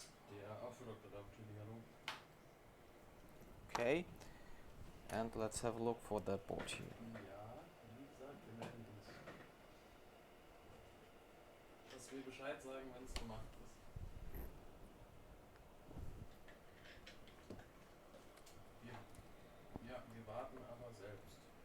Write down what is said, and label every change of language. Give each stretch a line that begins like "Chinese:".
English: Der Auffüllung der hallo. Okay, and let's have a look for that board here.
German: Ja, wie gesagt, wir melden uns. Dass wir Bescheid sagen, wenn es gemacht ist. Ja, wir warten aber selbst.